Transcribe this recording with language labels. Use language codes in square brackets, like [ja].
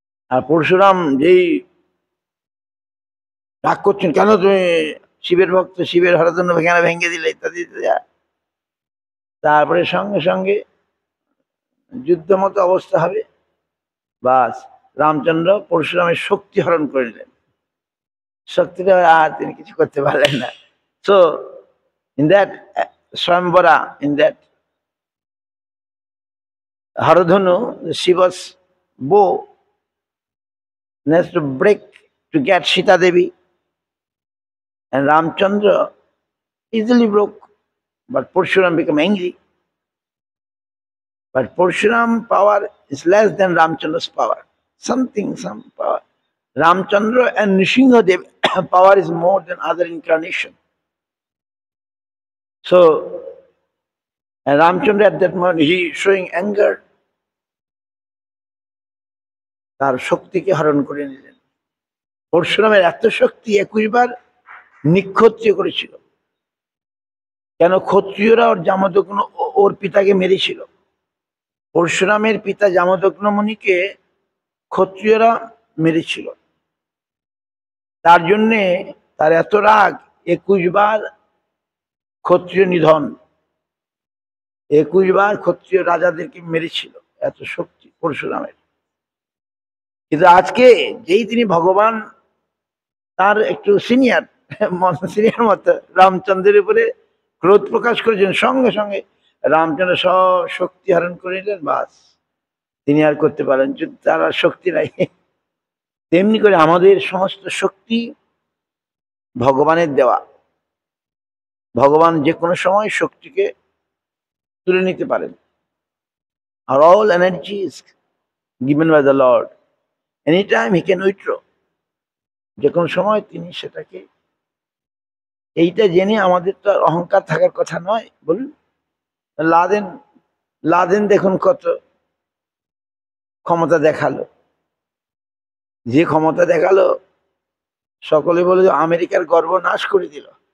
[bn] আর পরশুরাম যেই রাগ করছেন, কেন তুমি শিবের ভক্ত, শিবের হরধনু কেন ভেঙে দিলে, ইত্যাদি ইত্যাদি, তারপরে সঙ্গে সঙ্গে যুদ্ধ মতো অবস্থা হবে, বাস রামচন্দ্র পরশুরামের শক্তি হরণ করে নিলেন, শক্তিটা আর তিনি কিছু করতে পারলেন না। [en] So in that স্বয়ম্বরা, in that হরধনু, শিব's bow has to break to get Sita Devi, and Ramchandra easily broke, but Parshuram became angry. But Parshuram power is less than Ramchandra's power. Some power. Ramchandra and Nrsimhadev power is more than other incarnation. So, and Ramchandra at that moment, he is showing anger. [bn] তার শক্তিকে হরণ করে নিলেন। পরশুরামের এত শক্তি 21 বার নিক্ষত্রিয় করেছিল। কেন ক্ষত্রিয়রা ওর জামদগ্ন, ওর পিতাকে মেরেছিল। পরশুরামের পিতা জামদগ্ন মুনিকে ক্ষত্রিয়রা মেরেছিল, তার জন্যে তার এত রাগ, 21 বার ক্ষত্রিয় নিধন, 21 বার ক্ষত্রিয় রাজাদেরকে মেরেছিল, এত শক্তি পরশুরামের। কিন্তু আজকে যেই তিনি ভগবান, তার একটু সিনিয়র মতো রামচন্দ্রের উপরে ক্রোধ প্রকাশ করেছেন, সঙ্গে সঙ্গে রামচন্দ্র সব শক্তি হরণ করে নিলেন, বাস তিনি আর করতে পারেন, তার আর শক্তি নাই। তেমনি করে আমাদের সমস্ত শক্তি ভগবানের দেওয়া, ভগবান যে কোনো সময় শক্তিকে তুলে নিতে পারেন। [en] আর all energy is given by the Lord, anytime he can withdraw. [bn] যে কোনো সময় তিনি সেটাকে, এইটা জেনে আমাদের তো আর অহংকার থাকার কথা নয় বলুন। লাদেন লাদেন দেখুন কত ক্ষমতা দেখালো, যে ক্ষমতা দেখালো সকলে বলে যে আমেরিকার গর্ব নাশ করে দিল।